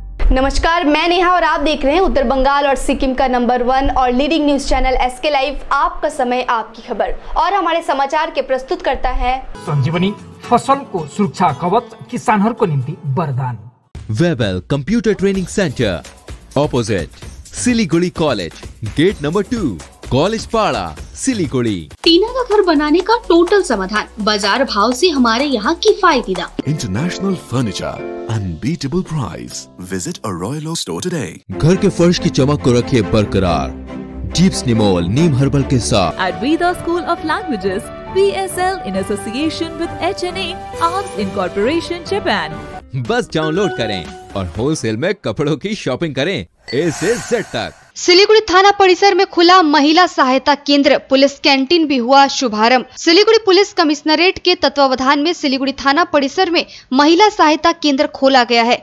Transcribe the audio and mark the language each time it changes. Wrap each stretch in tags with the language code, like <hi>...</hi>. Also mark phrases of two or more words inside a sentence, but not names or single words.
<hi>नमस्कार, मैं नेहा और आप देख रहे हैं उत्तर बंगाल और सिक्किम का नंबर 1 और</hi> <en>leading news channel</en> <hi>एसके लाइव। आपका समय, आपकी खबर। और हमारे समाचार के प्रस्तुत करता है संजीवनी फसल को सुरक्षा कवच,</hi> <ne>किसानहरूको निम्ति वरदान।</ne> <en>Webel Computer Training Centre opposite Siliguri College, Gate Number 2, College Para, Siliguri.</en> <hi>टीना का घर बनाने का टोटल समाधान, बाजार भाव से हमारे यहाँ किफायती दाम।</hi> <en>International Furniture, unbeatable price. Visit a Royal Oak store today.</en> <hi>घर के फर्श की चमक को रखिए बरकरार जीप्स निमोल नीम हर्बल के साथ।</hi> <en>At Veda School of Languages, VSL in association with HNA, Arms Incorporation, Japan।</en> <hi>बस डाउनलोड करें और होलसेल में कपड़ों की शॉपिंग करें A से Z तक। सिलीगुड़ी थाना परिसर में खुला महिला सहायता केंद्र, पुलिस कैंटीन भी हुआ शुभारंभ। सिलीगुड़ी पुलिस कमिश्नरेट के तत्वावधान में सिलीगुड़ी थाना परिसर में महिला सहायता केंद्र खोला गया है।</hi>